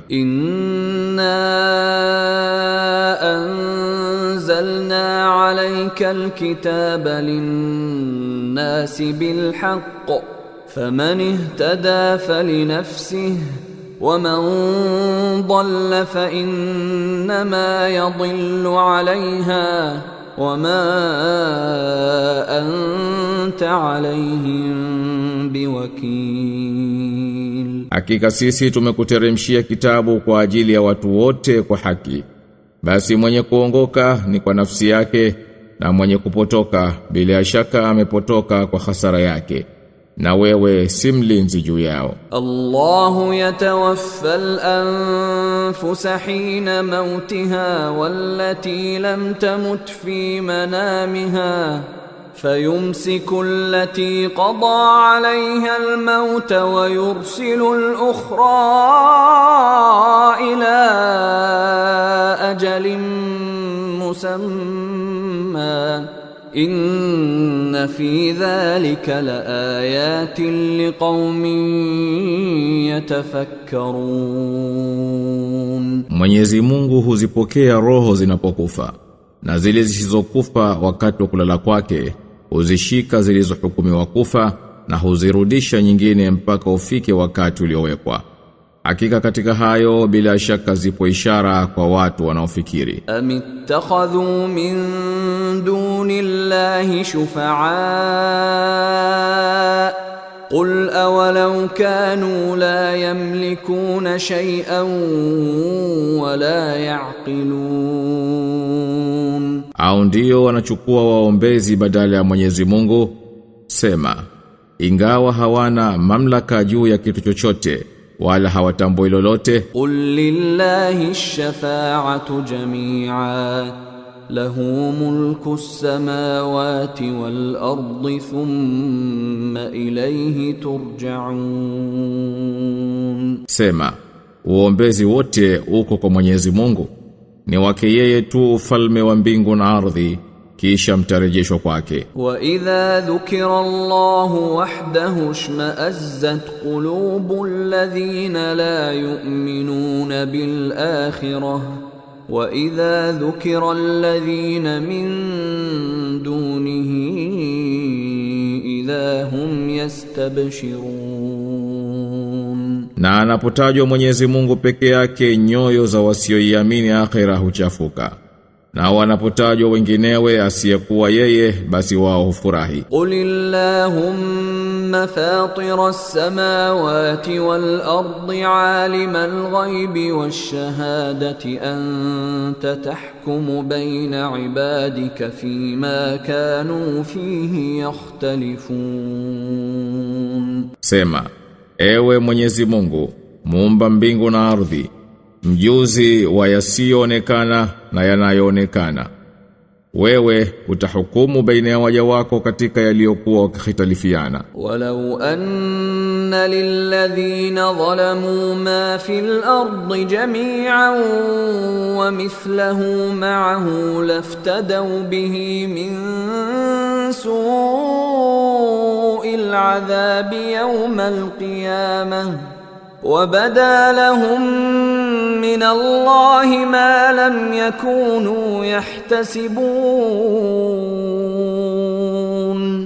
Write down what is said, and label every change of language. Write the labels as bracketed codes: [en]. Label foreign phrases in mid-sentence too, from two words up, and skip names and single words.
[ar] إنا أنزلنا عليك الكتاب للناس بالحق فمن اهتدى فلنفسه ومن ضل فإنما يضل عليها وما أنت عليهم بوكيل. [sw] Hakika sisi tumekuteremshia kitabu kwa ajili ya watu wote kwa haki. Basi mwenye kuongoka ni kwa nafsi yake, na mwenye kupotoka bila shaka amepotoka kwa hasara yake, na wewe si mlinzi juu yao. [ar] الله يتوفى الأنفس حين موتها والتي لم تمت في منامها فيمسك التي قضى عليها الموت ويرسل الأخرى إلى أجل مسمى إن في ذلك لآيات لقوم يتفكرون. [sw] Mwenyezi Mungu huzipokea roho zinapokufa, na zile zisizokufa wakati wa kulala kwake huzishika zilizohukumiwa kufa, na huzirudisha nyingine mpaka ufike wakati uliowekwa. Hakika katika hayo bila shaka zipo ishara kwa watu wanaofikiri. [ar] أم اتخذوا من دون الله شفعاء قل أولو كانوا لا يملكون شيئا ولا يعقلون. [sw] Au ndio wanachukua waombezi badala ya Mwenyezi Mungu? Sema, ingawa hawana mamlaka juu ya kitu chochote wala hawatambui lolote. [ar] قل لله الشفاعة جميعا له ملك السماوات والأرض ثم إليه ترجعون. [sw] Sema, uombezi wote uko kwa Mwenyezi Mungu, ni wake yeye tu ufalme wa mbingu na ardhi, kisha mtarejeshwa kwake. [ar] وإذا ذكر الله وحده اشمأزت قلوب الذين لا يؤمنون بالآخرة وإذا ذكر الذين من دونه إذا هم يستبشرون. [sw] Na anapotajwa Mwenyezi Mungu peke yake, nyoyo za wasioiamini akhira huchafuka. Na wanapotajwa wenginewe asiyekuwa yeye, basi wao hufurahi. [ar] قل اللهم فاطر السماوات والأرض عالم الغيب والشهادة أنت تحكم بين عبادك فيما كانوا فيه يختلفون. [sw] Sema, ewe Mwenyezi Mungu, muumba mbingu na ardhi, mjuzi wa yasiyoonekana na yanayoonekana, wewe utahukumu baina ya waja wako katika yaliyokuwa wakihitalifiana. [ar] ولو أن للذين ظلموا ما في الأرض جميعا ومثله معه لافتدوا به من سوء العذاب يوم القيامة وبدا لهم من الله ما لم يكونوا يحتسبون.